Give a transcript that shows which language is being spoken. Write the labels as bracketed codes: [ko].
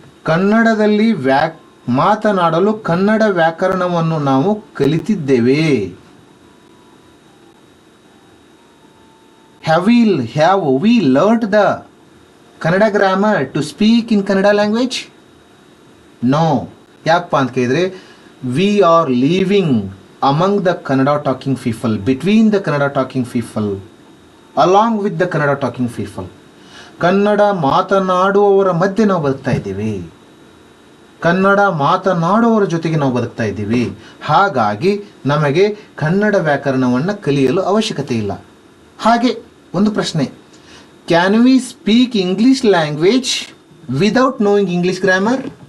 [kn] ಕನ್ನಡದಲ್ಲಿ ಮಾತನಾಡಲು ಕನ್ನಡ ವ್ಯಾಕರಣವನ್ನು ನಾವು ಕಲಿತಿದ್ದೇವೆ. [en] Have we learnt the Kannada grammar to speak in Kannada language? No. [kn] ಯಾಕಪ್ಪ ಅಂತ ಕೇಳಿದ್ರೆ, [en] we are living among the Kannada talking people, between the Kannada talking people, along with the Kannada talking people. [kn] Kannada ಮಾತನಾಡುವವರ ಮಧ್ಯೆ ನಾವು ಬದುಕ್ತಾ ಇದ್ದೀವಿ. ಕನ್ನಡ ಮಾತನಾಡುವವರ ಜೊತೆಗೆ ನಾವು ಬದುಕ್ತಾ ಇದ್ದೀವಿ. ಹಾಗಾಗಿ ನಮಗೆ ಕನ್ನಡ ವ್ಯಾಕರಣವನ್ನು ಕಲಿಯಲು ಅವಶ್ಯಕತೆ ಇಲ್ಲ. ಹಾಗೆ ಒಂದು ಪ್ರಶ್ನೆ, [en] Can we speak English language without knowing English grammar?